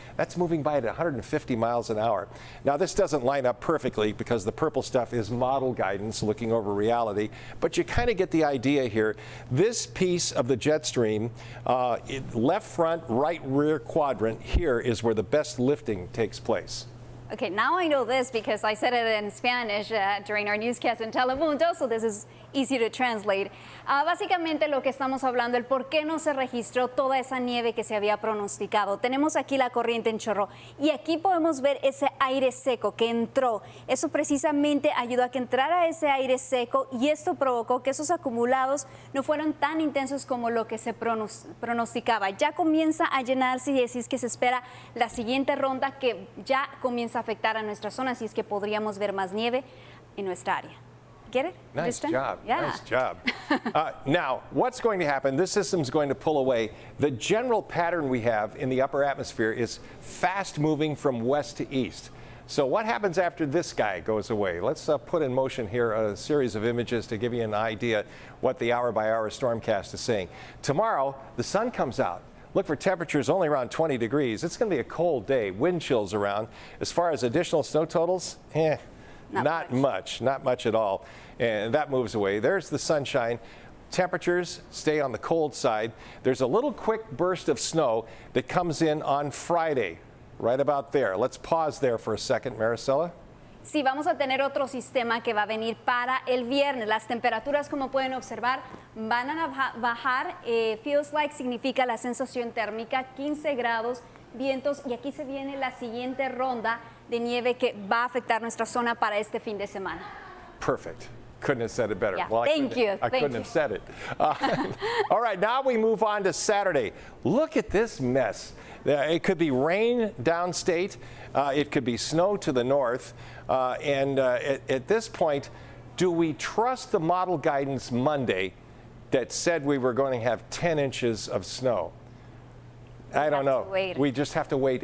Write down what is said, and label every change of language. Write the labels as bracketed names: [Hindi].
[English] That's moving by at 150 miles an hour. Now, this doesn't line up perfectly because the purple stuff is model guidance looking over reality, but you kind of get the idea here. This piece of the jet stream, left front, right rear quadrant, here is where the best lifting takes place. Okay, now I know this because I said it in Spanish during our newscast in Telemundo, so this is easy to translate. [Spanish] Básicamente lo que estamos hablando, el por qué no se registró toda esa nieve que se había pronosticado. Tenemos aquí la corriente en chorro y aquí podemos ver ese aire seco que entró. Eso precisamente ayudó a que entrara ese aire seco y esto provocó que esos acumulados no fueran tan intensos como lo que se pronosticaba. Ya comienza a llenarse y así es que se espera la siguiente ronda que ya comienza a afectar a nuestra zona, así es que podríamos ver más nieve en nuestra área. [English] Get it? Nice Understand? job. Yeah. Nice job. Now, what's going to happen? This system's going to pull away. The general pattern we have in the upper atmosphere is fast moving from west to east. So what happens after this guy goes away? Let's put in motion here a series of images to give you an idea what the hour-by-hour stormcast is saying. Tomorrow, the sun comes out. Look for temperatures only around 20 degrees. It's going to be a cold day, wind chills around. As far as additional snow totals, not much at all. And that moves away. There's the sunshine. Temperatures stay on the cold side. There's a little quick burst of snow that comes in on Friday, right about there. Let's pause there for a second, Maricela. [Spanish] Sí, vamos a tener otro sistema que va a venir para el viernes. Las temperaturas, como pueden observar, van a bajar. [English] Feels like [Spanish] significa la sensación térmica, 15 grados, vientos. Y aquí se viene la siguiente ronda de nieve que va a afectar nuestra zona para este fin de semana. [English] Perfect. Couldn't have said it better. Yeah. Well, Thank you. I couldn't have said it. All right, now we move on to Saturday. Look at this mess. It could be rain downstate. It could be snow to the north. At this point, do we trust the model guidance Monday that said we were going to have 10 inches of snow? I don't know. We just have to wait.